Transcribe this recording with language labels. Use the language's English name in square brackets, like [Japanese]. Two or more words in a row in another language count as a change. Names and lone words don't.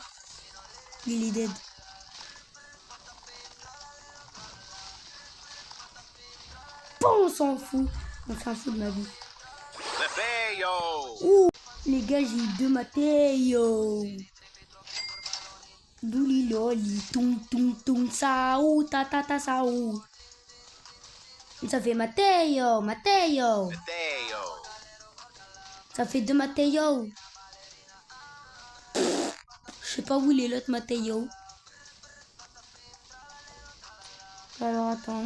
[French] Il est dead. Bon, on s'en fout. On s'en fout de ma vie. Lefeyo. Ouh, les gars, j'ai eu 2 Matteo. Douli loli, tung tung tung, sao, ta ta ta sao. Ça fait Matteo, Matteo. Lefeyo. Ça fait 2 Matteo. Je sais pas où il est l'autre Matteo. Alors attends.